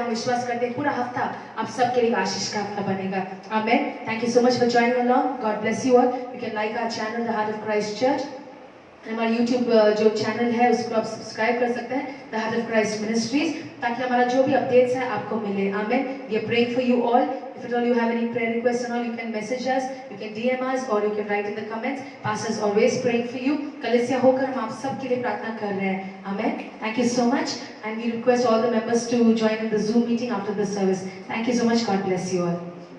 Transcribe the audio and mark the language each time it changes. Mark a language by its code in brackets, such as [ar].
[hi] हम विश्वास करते हैं पूरा हफ्ता आप सबके लिए आशीष का हफ्ता बनेगा। आमेन। [en] Thank you so much for joining along. God bless you all. You can like our channel the Heart of Christ Church. [hi] हमारा YouTube जो चैनल है उसको आप सब्सक्राइब कर सकते हैं, the heart of Christ ministries, ताकि हमारा जो भी अपडेट्स है आपको मिले। [en] Amen. We are praying for you all. If at all you have any prayer requests and all, you can message us, you can DM us, or you can write in the comments. Pastor is always praying for you. [hi] कलीसिया होकर हम आप सब के लिए प्रार्थना कर रहे हैं। [en] Amen. Thank you so much, and we request all the members to join in the Zoom meeting after the service. Thank you so much. God bless you all.